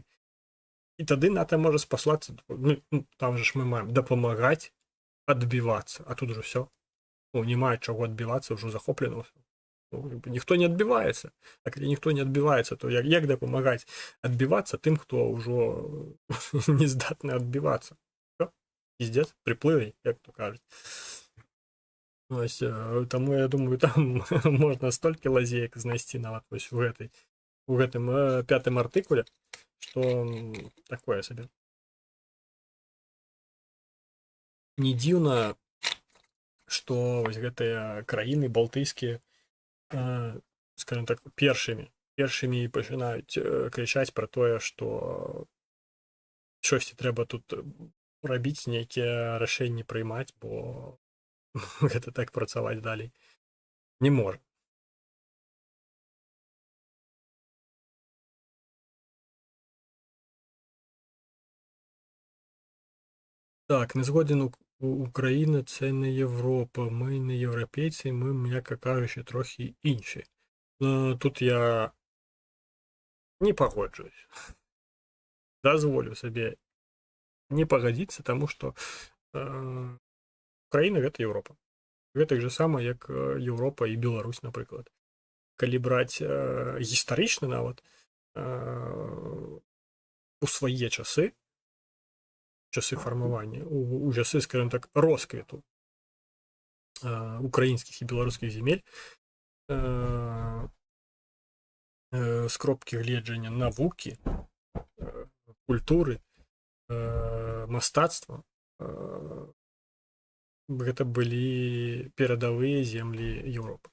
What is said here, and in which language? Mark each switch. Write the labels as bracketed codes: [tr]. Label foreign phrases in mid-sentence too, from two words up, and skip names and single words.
[be] І тады НАТО можа спаслацца, ну, там же ж мы маем дапамагаць адбівацца, а тут же ўсё. Ну, не мае чаго адбівацца, ўжо захоплена ўсё. Ну, ніхто не адбіваецца. А калі ніхто не адбіваецца, то як дапамагаць адбівацца тым, хто ўжо не здатны адбівацца? [ru] Пиздец, приплыли, [uk] як то кажуть. Ось, тому я думаю, там можна стільки лазеек знайти [be] нават ось у гэтым 5-м артыкуле, што такое сабе. Не дзіўна, што вось гэтыя краіны балтыйскія, скажем так, першымі пачынаюць крычаць пра тое, што чосьці трэба тут рабіць нейкія рашэнні прыймаць, бо гэта так працаваць далей не можа. [uk] Так, не згоден Україна це не Європа, ми не європейці, ми, м'яко кажучи, трохи інші. Тут я не погоджуюсь. [be] Дозволю сабе не пагадзіцца, таму што Украіна гэта Еўропа. Гэтак же сама, як Еўропа і Беларусь, напрыклад. Калі браць гістарычна нават у свае часы фармавання, у часы, скажем так, росквіту украінскіх і беларускіх земель, з кропкі гледжання навукі, культуры, мастацтва, гэта былі перадавыя землі Еўропы.